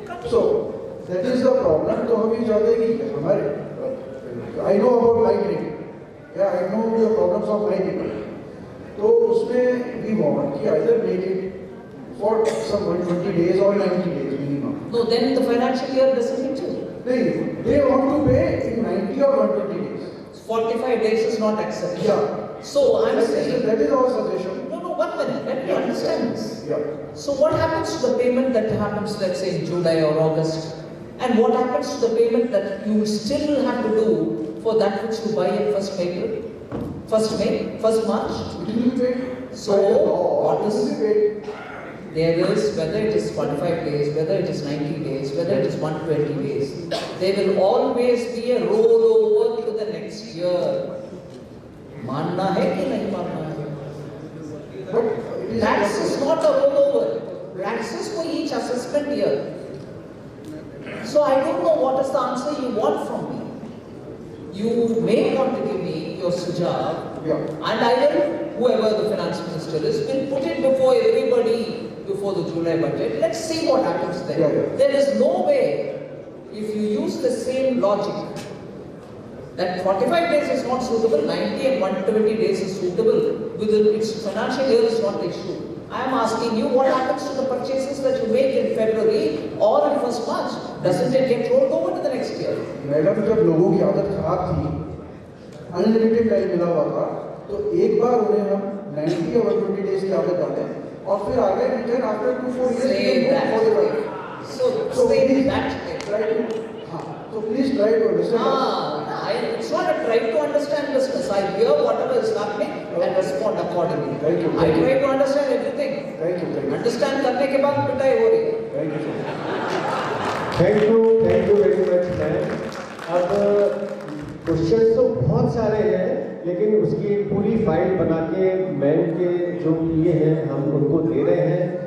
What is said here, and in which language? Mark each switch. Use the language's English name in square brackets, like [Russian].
[English] So that is the problem. [Hindi] तो हम ये चाहते हैं कि हमारे, [English] I know about migrating, या I know the problems of migrating, [Hindi] तो उसमें [English] We want कि either make it for some 120 days or 90 days minimum. No, then the financial year doesn't need to. They want to pay in 90 or 120 days. 45 days is not acceptable. Yeah. So I'm saying That is our suggestion. no, 1 minute. Let me understand this. Yeah. So what happens to the payment that happens, let's say, in July or August? And what happens to the payment that you still have to do for that which you buy at 1st April, 1st May, 1st March? It will be paid. So what is It will be paid. there is, whether it is 45 days, whether it is 90 days, whether it is 120 days, there will always be a rollover to the next year. [Hindi] मानना है कि नहीं मानना है? [English] But it is Tax is not a rollover. Tax is for each assessment year. So I don't know what is the answer you want from me. You may want to give me your sujav, Yeah. and I will, whoever the finance minister is, will put it before everybody before the July budget. Let's see what happens then. Yeah. There is no way, if you use the same logic, that 45 days is not suitable, 90 and 120 days is suitable, within its financial year is not the issue. I am asking you, what happens to the purchases that you make in February or in 1st March? Doesn't it get rolled over to the next year? [Hindi] Madam, जब लोगों की आदत खराब थी, unlimited time मिला हुआ था, तो एक बार उन्हें हम 90 और 120 डेज की आदत डालें और फिर आगे return after 2-4 years [English] So say that. try to, हाँ, so please try to understand. It's not a try to understand business. I hear whatever is happening and respond accordingly. Thank you. I try to understand everything. Thank you. [Hindi] Understand करने के बाद पिटाई हो रही है. [English] Thank you, sir. Thank you very much ma'am. [Hindi] अब question तो बहुत सारे हैं, लेकिन उसकी एक पूरी फाइल बना के मैम के जो किए हैं हम उनको दे रहे हैं।